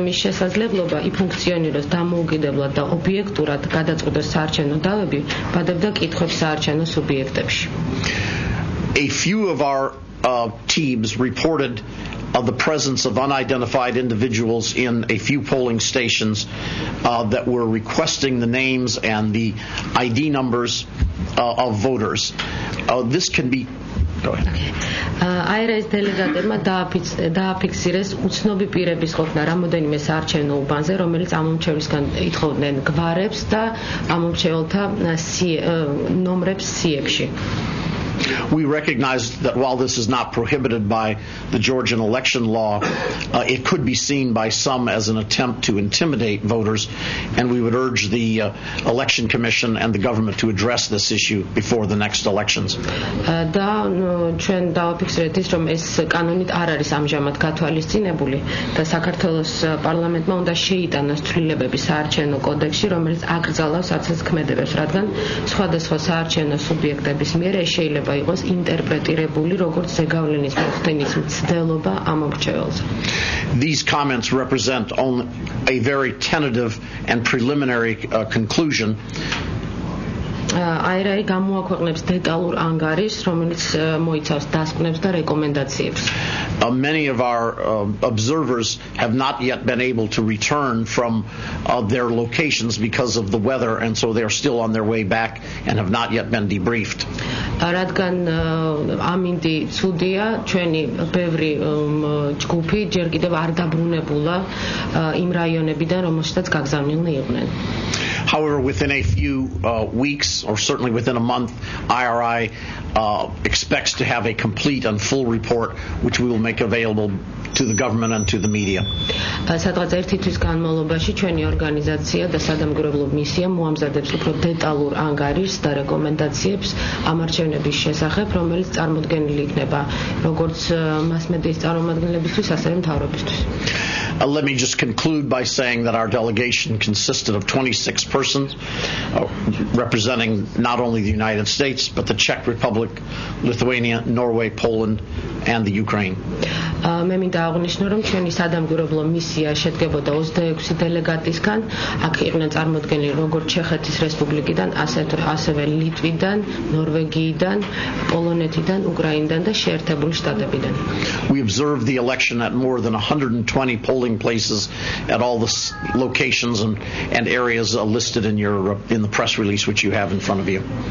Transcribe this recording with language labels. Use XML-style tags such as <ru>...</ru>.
<ka>შესაძლებლობა იფუნქციონიროს დამოუკიდებლად და ობიექტურად გადაწყვეტოს საარჩევნო დავები, ბადებდა კითხვებს საარჩევნო სუბიექტებში.</ka> <en>A few of our teams reported the presence of unidentified individuals in a few polling stations that were requesting the names and the ID numbers of voters. This can be... Go ahead.</en> <ka>აერაის დელეგატებმა დააფიქსირეს უცნობი პირების ყოფნა რამოდენიმე საარჩევნო უბანზე, რომელიც ამომრჩევლისგან ითხოვდნენ გვარებს და ამომრჩეველთა ნომრებს სიებში.</ka> <en>We recognize that while this is not prohibited by the Georgian election law, it could be seen by some as an attempt to intimidate voters, and we would urge the Election Commission and the government to address this issue before the next elections.</en> <ka>და ჩვენ დავაფიქსირეთ ის, რომ ეს კანონით არ არის ამჟამად გათვალისწინებული და საქართველოს პარლამენტმა უნდა შეიტანოს ცვლილებები საარჩევნო კოდექსში, რომელიც აკრძალავს აცილსქმედებებს, რადგან სხვადასხვა საარჩევნო სუბიექტების მიერ შეიძლება იყოს ინტერპრეტირებული როგორც ზეგავლენის მოხდენის მცდელობა ამომრჩეველზე.</ka> <en>These comments represent only a very tentative and preliminary conclusion.</en> <ka>აერაი გამოაქვეყნებს დეტალურ ანგარიშს, რომელიც მოიცავს დასკვნებს და რეკომენდაციებს.</ka> <en>Many of our observers have not yet been able to return from their locations because of the weather, and so they are still on their way back and have not yet been debriefed.</en> <ka>რადგან ამინდი ცუდია, ჩვენი ბევრი ჯგუფი ჯერ კიდევ არ დაბრუნებულა იმ რაიონებიდან, რომელშიც გაგზავნილნი იყვნენ.</ka> <en>However, within a few weeks, or certainly within a month, IRI expects to have a complete and full report, which we will make available to the government and to the media.</en> <ka>სადღაც ერთი თვის განმავლობაში ჩვენი ორგანიზაცია და სადამკვირვებლო მისია მოამზადებს უფრო დეტალურ ანგარიშს და რეკომენდაციებს ამ არჩევნების შესახებ, რომელიც წარმოდგენილი იქნება როგორც მასმედიის წარმომადგენლებისთვის, ასევე მთავრობისთვის.</ka> <en>Let me just conclude by saying that our delegation consisted of 26 persons representing not only the United States, but the Czech Republic, Lithuania, Norway, Poland, and the Ukraine.</en> <ka>მე მინდა აღნიშნო, რომ ჩვენი სადამკვირვებლო მისია შედგებოდა 26 დელეგატისგან, აქ იყვნენ წარმოდგენილი როგორც ჩეხეთის რესპუბლიკიდან, ასევე ლიტვიდან, ნორვეგიიდან, პოლონეთიდან, უკრაინიდან და შეერთებული შტატებიდან.</ka> <en>We observed the election at more than 120 polling places at all the locations and areas listed in the press release which you have in front of you.</en>